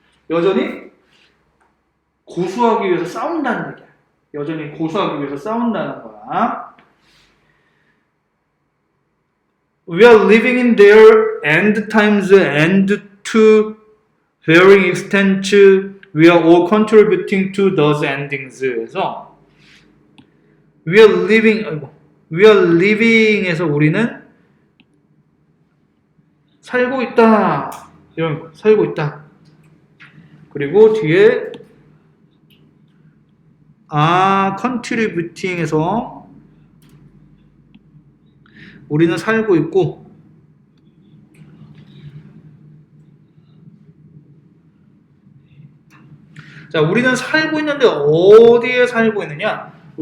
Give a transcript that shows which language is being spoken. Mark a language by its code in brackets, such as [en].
[ko] 여전히 고수하기 위해서 싸운다는 얘기야. 여전히 고수하기 위해서 싸운다는 거야. [en] We are living in their end times and to varying extents we are all contributing to those endings. [ko] 그래서 [en] we are living [ko] 에서 우리는 살고 있다. 이런 거, 살고 있다. 그리고 뒤에 contributing에서 우리는 살고 있고 자, 우리는 살고 있는데 어디에 살고 있느냐?